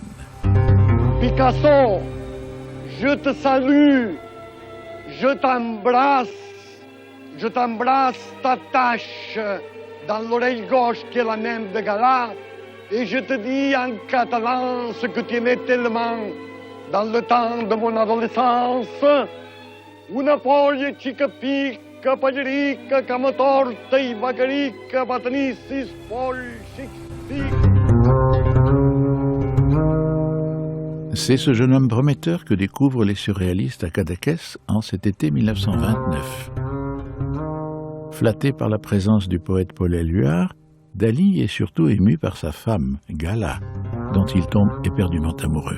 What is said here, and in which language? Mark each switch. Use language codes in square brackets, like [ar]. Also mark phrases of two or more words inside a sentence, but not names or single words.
[fr] Picasso, je te salue, je t'embrasse, t'attache dans l'oreille gauche qui est la même de Gala, et je te dis en catalan ce que tu aimais tellement dans le temps de mon adolescence. [ca] Una foglia xica pica, pallerica, cama torta i vagarica, va tenir 6 folles, [fr] C'est ce jeune homme prometteur que découvrent les surréalistes à Cadaqués en cet été 1929. Flatté par la présence du poète Paul Éluard, Dali est surtout ému par sa femme, Gala, dont il tombe éperdument amoureux.